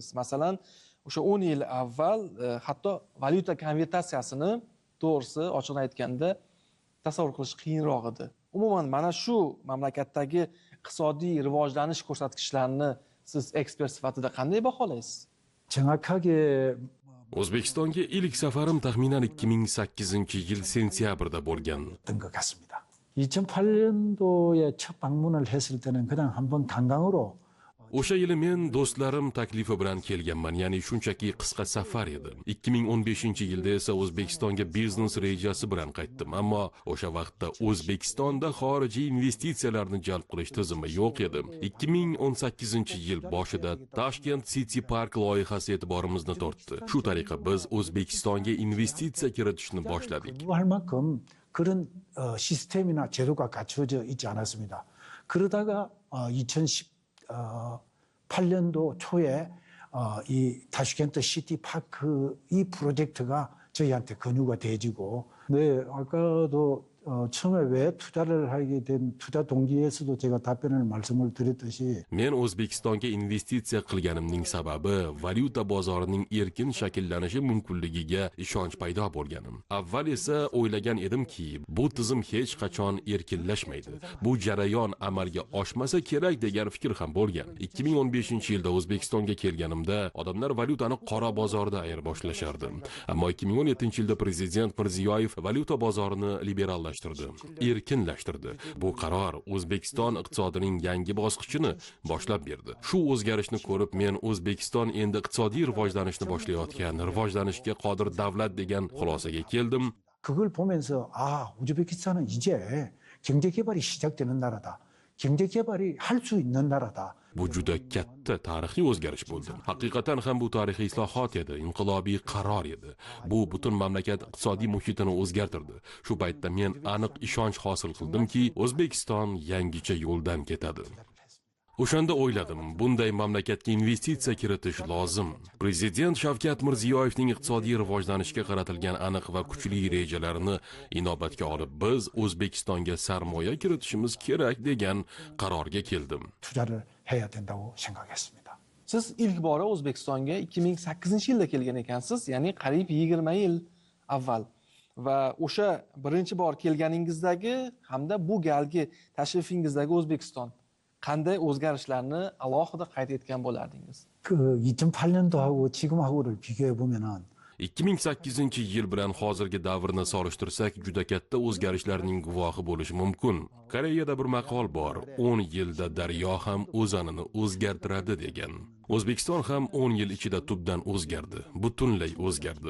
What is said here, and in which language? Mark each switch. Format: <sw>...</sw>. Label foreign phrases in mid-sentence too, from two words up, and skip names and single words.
<uz>Masalan, o'sha 10 yil avval hatto valyuta konvertatsiyasini to'g'risi ochig'ini aytganda tasavvur qilish qiyinroq edi. Umuman mana shu mamlakatdagi iqtisodiy rivojlanish ko'rsatkichlarini siz ekspert sifatida qanday baholaysiz?</uz> <ko>정확하게</ko> <uz>O'zbekistonga ilk safarim taxminan 2008-yil sentyabrda bo'lgan.</uz> <ko>것 같습니다. 2008년도에 첫 방문을 했을 때는 그냥 한번 관광으로</ko> <uz>O'sha yili men do'stlarim taklifi bilan kelganman, ya'ni shunchaki qisqa safar edi. 2015-yilda esa O'zbekistonga biznes rejasi bilan qaytdim, ammo o'sha vaqtda O'zbekistonda xorijiy investitsiyalarni jalb qilish tizimi yo'q edi. 2018-yil boshida Tashkent City Park loyihasi e'tiborimizni tortdi. Shu tariqa biz O'zbekistonga investitsiya kiritishni boshladik.</uz> <ko>할 만큼 그런 시스템이나 제도가 갖춰져 있지 않았습니다. 그러다가 2018년도 초에 이 타슈켄트 시티 파크 이 프로젝트가 저희한테 권유가 돼지고, 네, 아까도 처음에 왜 투자를 하게 된 투자 동기에서도 제가 답변을 말씀을 드렸듯이</ko> <uz>Men O'zbekistonga investitsiya qilganimning sababi valyuta bozorining erkin shakllanishi mumkinligiga ishonch paydo bo'lganim. Avval esa o'ylagan edimki, bu tizim hech qachon erkinlashmaydi. Bu jarayon amalga oshmasa kerak degan fikr ham bo'lgan. 2015-yilda O'zbekistonga kelganimda odamlar valyutani qora bozorda ayir boshlashardi. Ammo 2017-yilda Prezident Mirziyoyev valyuta bozorini liberallashtirdi, erkinlashtirdi. Bu qaror O'zbekiston iqtisodining yangi bosqichini boshlab berdi. Shu o'zgarishni ko'rib men O'zbekiston endi iqtisodiy rivojlanishni boshlayotgan, rivojlanishga qodir davlat degan xulosaga keldim.</uz> <ko>그걸 보면서 우즈베키스탄은 이제 경제 개발이 시작되는 나라다. 경제 개발이 할 수 있는 나라다.</ko> <uz>Bu juda katta tarixiy o'zgarish bo'ldi. Haqiqatan ham bu tarixiy islohot edi, inqilobiy qaror edi. Bu butun mamlakat iqtisodiy muhitini o'zgartirdi. Shu paytda men aniq ishonch hosil qildimki, O'zbekiston yangicha yo'ldan ketadi. O'shanda o'yladim, bunday mamlakatga investitsiya kiritish lozim. Prezident Shavkat Mirziyoyevning iqtisodiy rivojlanishga qaratilgan aniq va kuchli rejalarini inobatga olib, biz O'zbekistonga sarmoya kiritishimiz kerak degan qarorga keldim.</uz> <ko>투자를 해야 된다고 생각했습니다.</ko> <uz>Siz ilk bora O'zbekistonga 2008-yilda kelgan ekansiz, ya'ni qariyb 20 yil avval. Va o'sha birinchi bor kelganingizdagi hamda bu galgi tashrifingizdagi O'zbekiston qanday o'zgarishlarni alohida qayd etgan bo'lardingiz?</uz> <ko>그 2008년도하고 지금하고를 비교해 보면은</ko> <uz>2008-yil bilan hozirgi davrni solishtirsak, juda katta o'zgarishlarning guvohi bo'lishi mumkin. Koreyada bir maqol bor, 10 yilda daryo ham o'zanini o'zgartiradi degan. O'zbekiston ham 10 yil ichida tubdan o'zgardi, butunlay o'zgardi.</uz>